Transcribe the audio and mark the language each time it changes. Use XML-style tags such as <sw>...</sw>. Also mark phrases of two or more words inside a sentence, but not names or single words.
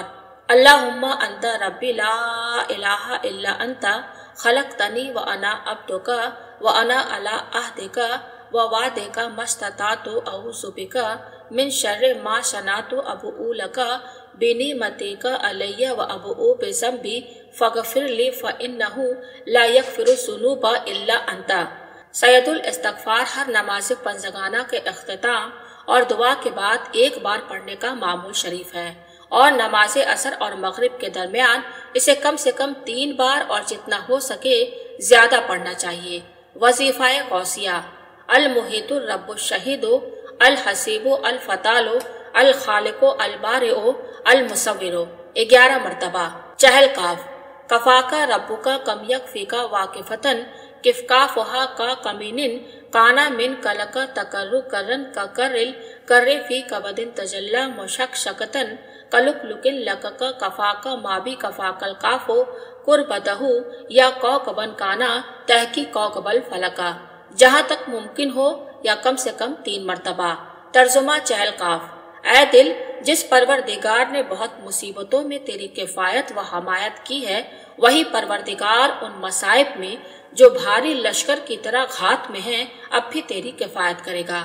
<ar>اللهم أنت ربي لا إله إلا أنت خلقتني وأنا عبدك وأنا على عهدك ووعدك ما استطعت أعوذ بك من شر ما صنعت أبوء لك بنعمتك علي وأبوء بذنبي فاغفر لي فإنه لا يغفر الذنوب إلا أنت.</ar> <hi>सैयदुल इस्तिग़फ़ार हर नमाज़ पंजगाना के इख्तिताम और दुआ के बाद एक बार पढ़ने का मामूल शरीफ है और नमाज असर और मगरिब के दरमियान इसे कम से कम 3 बार और जितना हो सके ज्यादा पढ़ना चाहिए। वजीफ़ाए गौसिया।</hi> <ar>المحيط الرب الشهيد الحسيب الفعال الخالق البارئ المصور 11 मरतबा।</ar> <hi>चहल काफ।</hi> <ar>كفاك ربك كم يكفيك واكفة كفكافها ككمين كان من كلك تكر كرا ككر الكر في كبد تجلى مشكشكة كلك لكك لككا كفاك ما بي كفاك الكاف كربته يا كوكبا كان يحكي كوكب الفلك,</ar> <hi>जहाँ तक मुमकिन हो या कम से कम 3 मरतबा। तर्जुमा चहल काफ। ऐ दिल, जिस परवरदिगार ने बहुत मुसीबतों में तेरी किफायत व हमायत की है, वही परवरदिगार उन मसाइब में जो भारी लश्कर की तरह घात में हैं अब भी तेरी किफायत करेगा।</hi>